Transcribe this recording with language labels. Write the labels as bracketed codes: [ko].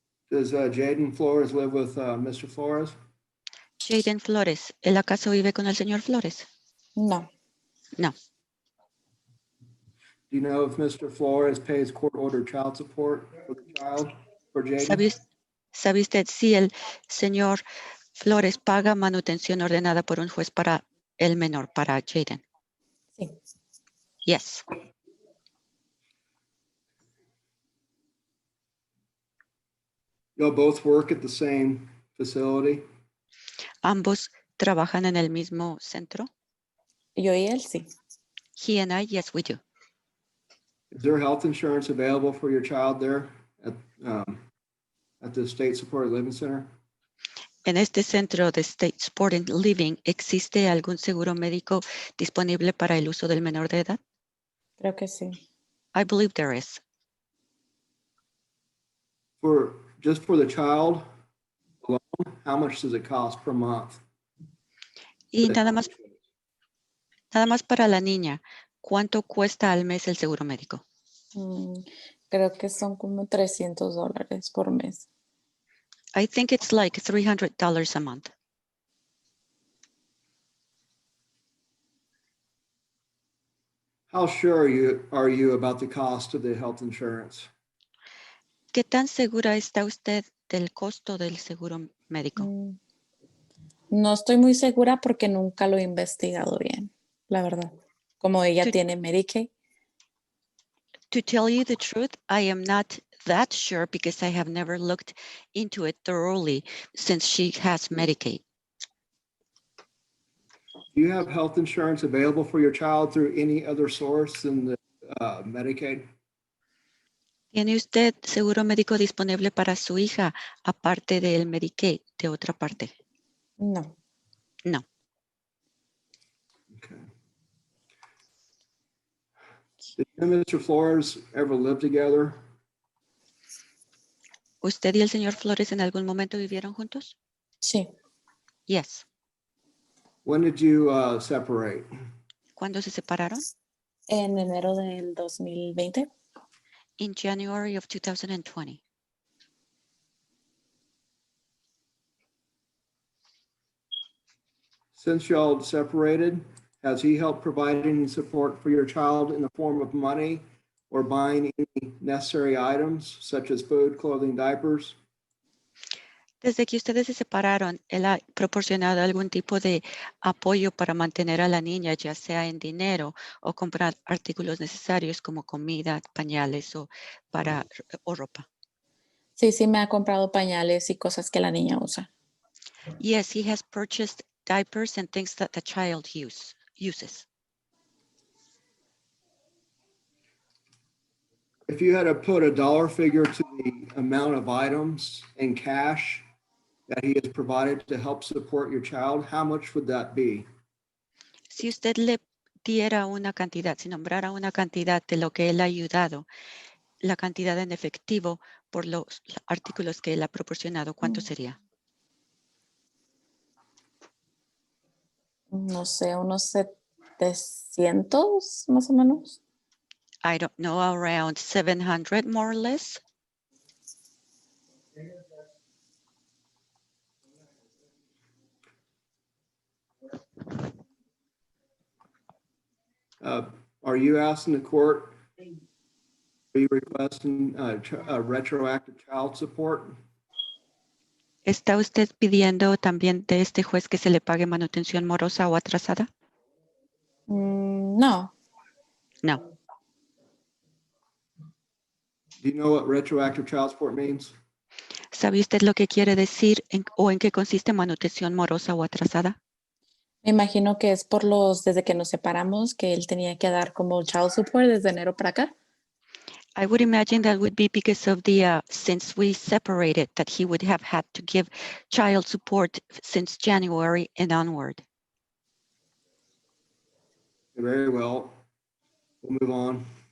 [en] Does Jaden Flores live with Mr. Flores? Jaden Flores. [es] ¿Él acaso vive con el señor Flores? No. [en] No. Do you know if Mr. Flores pays court-ordered child support for the child, for Jaden? [es] ¿Sabe usted si el señor Flores paga manutención ordenada por un juez para el menor, para Jaden? Sí. [en] Yes. Y'all both work at the same facility? [es] ¿Ambos trabajan en el mismo centro? Yo y él sí. [en] He and I, yes, we do. Is there health insurance available for your child there at the State Supported Living Center? [es] En este centro de State Supported Living, ¿existe algún seguro médico disponible para el uso del menor de edad? Creo que sí. [en] I believe there is. Just for the child alone, how much does it cost per month? [es] Y nada más para la niña, ¿cuánto cuesta al mes el seguro médico? Creo que son como $300 por mes. [en] I think it's like $300 a month. How sure are you about the cost of the health insurance? [es] ¿Qué tan segura está usted del costo del seguro médico? No estoy muy segura porque nunca lo he investigado bien, la verdad. Como ella tiene Medicaid. [en] To tell you the truth, I am not that sure because I have never looked into it thoroughly since she has Medicaid. Do you have health insurance available for your child through any other source than the Medicaid? [es] ¿Tiene usted seguro médico disponible para su hija aparte del Medicaid de otra parte? No. [en] No. Okay. Did you and Mr. Flores ever live together? [es] ¿Usted y el señor Flores en algún momento vivieron juntos? Sí. [en] Yes. When did you separate? [es] ¿Cuándo se separaron? En enero del 2020. [en] In January of 2020. Since y'all separated, has he helped provide any support for your child in the form of money or buying any necessary items such as food, clothing, diapers? [es] Desde que ustedes se separaron, ¿él ha proporcionado algún tipo de apoyo para mantener a la niña, ya sea en dinero o comprar artículos necesarios como comida, pañales o ropa? Sí, me ha comprado pañales y cosas que la niña usa. [en] Yes, he has purchased diapers and things that the child uses. If you had to put a dollar figure to the amount of items in cash that he has provided to help support your child, how much would that be? [es] Si usted le diera una cantidad, si nombrara una cantidad de lo que él ha ayudado, la cantidad en efectivo por los artículos que él ha proporcionado, ¿cuánto sería? No sé, unos 700 más o menos. [en] I don't know, around 700 more or less. Are you asking the court, are you requesting retroactive child support? [es] ¿Está usted pidiendo también de este juez que se le pague manutención morosa o atrasada? No, [en] No. Do you know what retroactive child support means? [es] ¿Sabe usted lo que quiere decir o en qué consiste manutención morosa o atrasada? me imagino que es por desde que nos separamos, que él tenía que dar como child support desde enero para acá. [en] I would imagine that would be because of since we separated, that he would have had to give child support since January and onward. Very well. We'll move on.